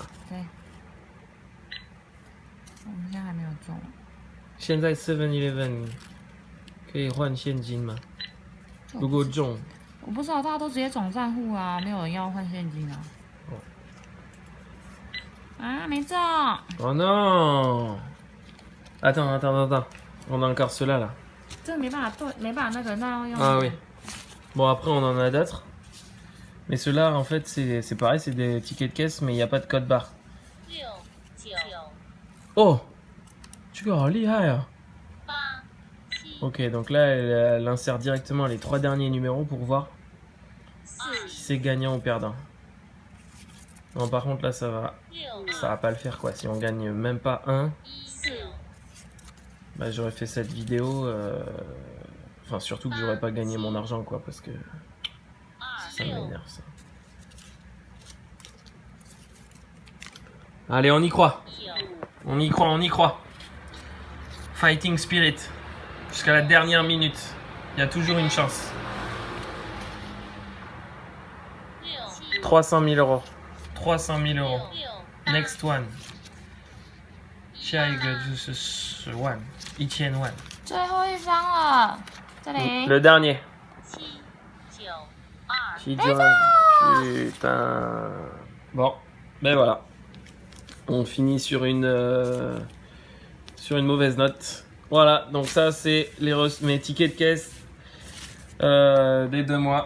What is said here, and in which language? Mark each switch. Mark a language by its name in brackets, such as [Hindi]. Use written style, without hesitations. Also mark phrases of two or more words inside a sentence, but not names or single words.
[Chinese] 对。我们现在还没有中。现在 7-Eleven 可以换现金吗？如果中，我不知道，大家都直接转账户啊，没有人要换现金啊。啊，没中。 [French] Oh non! Attends, on a encore ceux-là là. [Chinese] 这没办法对，没办法那个，那要用。 [French] Ah oui. Bon après on en a d'autres. Mais ceux-là en fait c'est pareil, c'est des tickets de caisse mais il n'y a pas de code barre. [Chinese] Oh! 这个好厉害啊! [French] Ok, donc là elle insère directement les 3 derniers numéros pour voir si c'est gagnant ou perdant. Non, par contre là ça va pas le faire quoi. Si on gagne même pas un, bah, j'aurais fait cette vidéo. Enfin surtout que j'aurais pas gagné mon argent quoi parce que ça m'énerve ça. Allez, on y croit. On y croit, on y croit. [English] Fighting spirit. [French] Jusqu'à la dernière minute. Il y a toujours une chance. 300 000 euros. 300 000 euros. [English] Next one. [Chinese] 下一个就是10万，1000万。最后一张了，这里。 [French] Le dernier. 7、9、2。 Putain. Bon, ben voilà. On finit sur une mauvaise note. Voilà, donc ça c'est mes tickets de caisse des 2 mois.